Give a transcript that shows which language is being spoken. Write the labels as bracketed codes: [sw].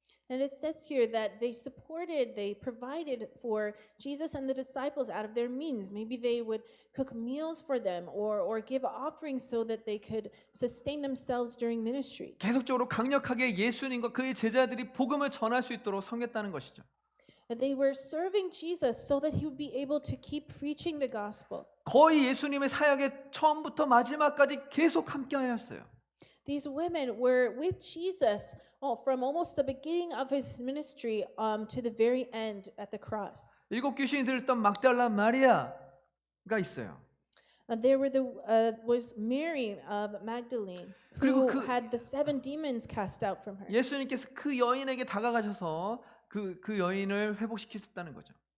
[en] And it says here that they provided for Jesus and the disciples out of their means. Maybe they would cook meals for them or give offerings so that they could sustain themselves during ministry. [ko] 계속적으로 강력하게 예수님과 그의 제자들이 복음을 전할 수 있도록 섬겼다는 것이죠. [en] And they were serving Jesus so that he would be able to keep preaching the gospel. [ko] 거의 예수님의 사역의 처음부터 마지막까지 계속 함께하였어요. [en] These women were with Jesus from almost the beginning of his ministry to the very end at the cross. [ko] 7 귀신이 들었던 막달라 마리아가 있어요. [en] There was Mary of Magdalene who had the 7 demons cast out from her. [ko] 예수님께서 그 여인에게 다가가셔서 그 여인을 회복시키셨다는 거죠.